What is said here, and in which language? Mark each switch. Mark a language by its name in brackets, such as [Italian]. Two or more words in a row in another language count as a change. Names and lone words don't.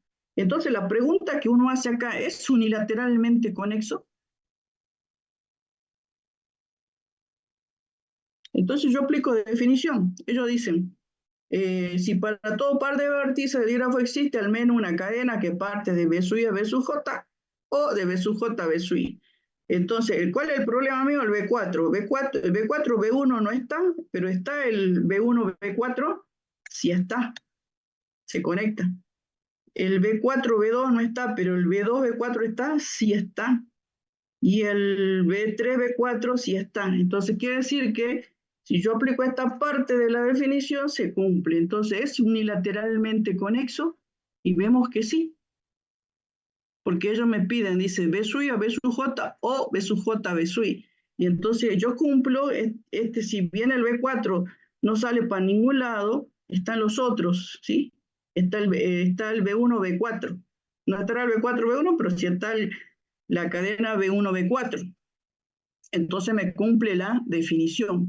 [Spanish] Entonces, la pregunta que uno hace acá, ¿es unilateralmente conexo? Entonces, yo aplico definición. Ellos dicen, si para todo par de vértices del dígrafo existe al menos una cadena que parte de B sub I a B sub J o de B sub J a B sub I. Entonces, ¿cuál es el problema mío? El B4. El B4, B1 no está, pero está el B1, B4, sí está, se conecta. El B4, B2 no está, pero el B2, B4 está, sí está. Y el B3, B4 sí está. Entonces quiere decir que si yo aplico esta parte de la definición, se cumple. Entonces es unilateralmente conexo y vemos que sí. Porque ellos me piden, dice B sub I a B sub J o B sub J a B sub I. Y entonces yo cumplo, si bien el B4 no sale para ningún lado, están los otros, ¿sí? Está el B1, B4. No estará el B4, B1, pero sí está la cadena B1, B4. Entonces me cumple la definición.